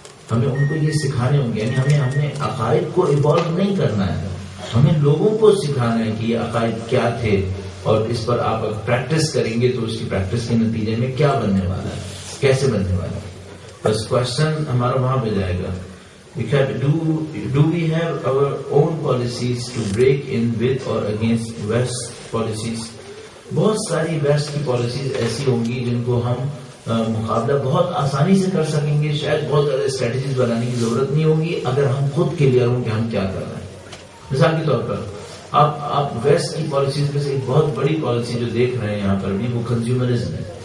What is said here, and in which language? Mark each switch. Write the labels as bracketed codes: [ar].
[ur] ہمیں ان کو یہ سکھانے ہوں گے. یعنی ہمیں عقائد کو ایوالو نہیں کرنا ہے، ہمیں لوگوں کو سکھانا ہے کہ یہ عقائد کیا تھے اور اس پر آپ اگر پریکٹس کریں گے تو اس کی پریکٹس کے نتیجے میں کیا بننے والا ہے، کیسے بننے والا ہے. بس کوشچن ہمارا وہاں پہ جائے گا. [en] Do we have our own policies to break in with or against West policies? [ur] بہت ساری ویسٹ کی پالیسیز ایسی ہوں گی جن کو ہم مقابلہ بہت آسانی سے کر سکیں گے. شاید بہت زیادہ اسٹریٹجیز بنانے کی ضرورت نہیں ہوگی اگر ہم خود کلیئر ہوں کہ ہم کیا کر رہے ہیں. مثال کے طور پر آپ ویسٹ کی پالیسیز میں سے ایک بہت بڑی پالیسی جو دیکھ رہے ہیں یہاں پر بھی وہ کنزیومرزم ہے.